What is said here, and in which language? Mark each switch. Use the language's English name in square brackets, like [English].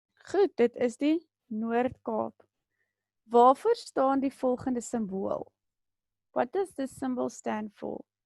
[Afrikaans] Goed, dit is die Noord-Kaap. Waarvoor staan die volgende simbool? [English] What does this symbol stand for?